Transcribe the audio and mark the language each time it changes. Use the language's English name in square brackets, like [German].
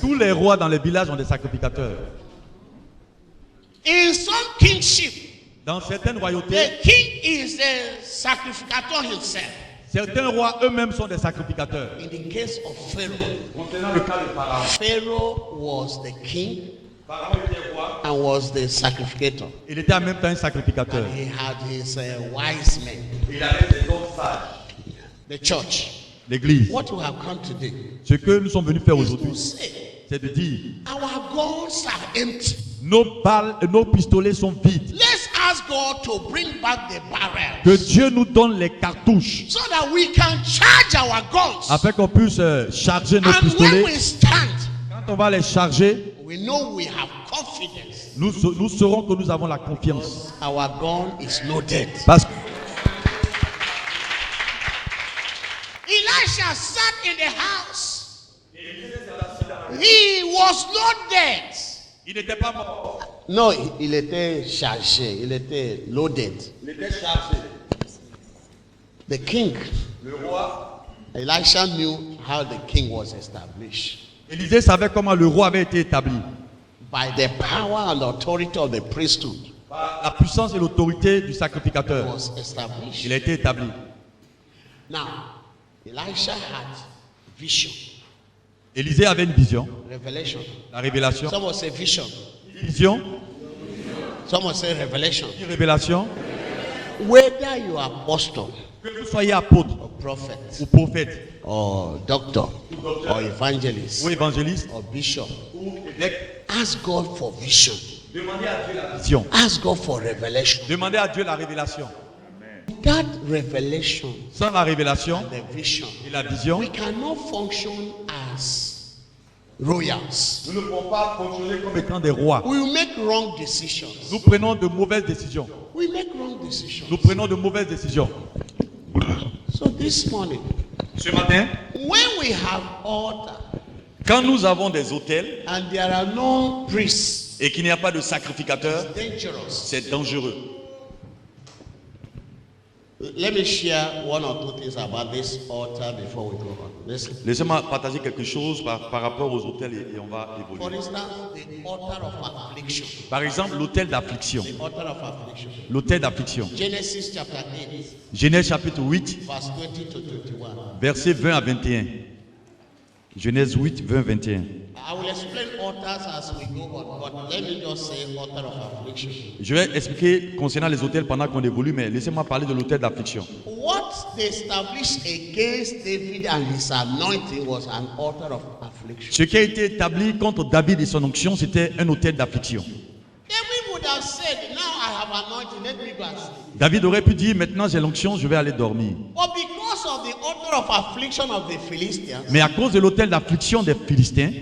[French] Tous les rois dans les villages ont des sacrificateurs. [English] In some kingship, [French] Dans certaines royautés, [English] the king is the sacrificator himself. [French] certains rois eux-mêmes sont des sacrificateurs. [English] In the case of Pharaoh, [French] Concernant le cas de Pharaon, [English] Pharaoh was the king [French] Pharaon était roi, [English] and was the sacrificator. [French] il était en même temps un sacrificateur. [English] And he had his wise men, [French] Il avait des hommes sages. [English] the church. [French] L'église. [English] What we have come today [French] Ce que nous sommes venus faire [English] is to [French] aujourd'hui, [English] say [French] c'est de dire [English] our guns are empty. [French] nos balles, nos pistolets sont vides. [English] Let's ask God to bring back the barrels [French] Que Dieu nous donne les cartouches [English] so that we can charge our guns. [French] afin qu'on puisse charger nos [English] And when [French] pistolets. [English] we stand, [French] Quand on va les charger, [English] we know we have confidence. [French] nous saurons que nous avons la confiance. [English] Our gun is loaded. [French] Parce que [English] Elisha sat in the house. He was loaded. [French] il n'était pas mort. No, il était chargé. Il était loaded. Il était chargé. [English] The king, [French] Le roi, [English] Elisha knew how the king was established. [French] Élisée savait comment le roi avait été établi. [English] By the power and authority of the priesthood, [French] Par la puissance et l'autorité du [English] he [French] sacrificateur. [English] was established. [French] Il a été établi. [English] Now, Elisha had vision, [French] Élisée avait une vision, [English] revelation. [French] la révélation. [English] Someone say vision. [French] Vision, [English] Someone say revelation. [French] une révélation. [English] Whether you are apostle [French] Que vous soyez apôtre [English] or prophet [French] ou prophète [English] or doctor or evangelist [French] ou évangéliste [English] or bishop, [French] ou évêque, [English] ask God for vision. [French] demandez à Dieu la vision. [English] Ask God for revelation. [French] Demandez à Dieu la révélation. [English] That revelation, [French] Sans la révélation [English] the vision, [French] et la vision, [English] we cannot function as royals. [French] nous ne pouvons pas fonctionner comme étant des rois. [English] We will make wrong decisions. [French] Nous prenons de mauvaises décisions. [English] We make wrong decisions. [French] Nous prenons de mauvaises décisions. [English] So this morning, [French] Ce matin, [English] when we have altar [French] quand nous avons des autels [English] and there are no priests, [French] et qu'il n'y a pas de sacrificateur, [English] dangerous. [French] c'est dangereux. [English] Let me share one or two things about this altar before we go on. Listen. [French] Laissez-moi partager quelque chose par rapport aux autels et on va [English] For [French] évoluer. [English] instance, the altar of affliction. [French] Par exemple, l'autel d'affliction. [English] The altar of affliction. [French] L'autel d'affliction. [English] Genesis chapter 8, [French] Genèse chapitre 8, [English] verse 20 to 21. [French] versets 20 à 21. Genèse 8, 20, 21. [English] I will explain altars as we go on, but let me just say altar of affliction. [French] Je vais expliquer concernant les autels pendant qu'on évolue, mais laissez-moi parler de l'autel d'affliction. [English] What they established against David and his anointing was an altar of affliction. [French] Ce qui a été établi contre David et son onction, c'était un autel d'affliction. [English] David would have said, now I have anointing, let me go and sleep. [French] David aurait pu dire, maintenant j'ai l'onction, je vais aller dormir. [English] But because of the altar of affliction of the Philistines, [French] Mais à cause de l'autel d'affliction des Philistins,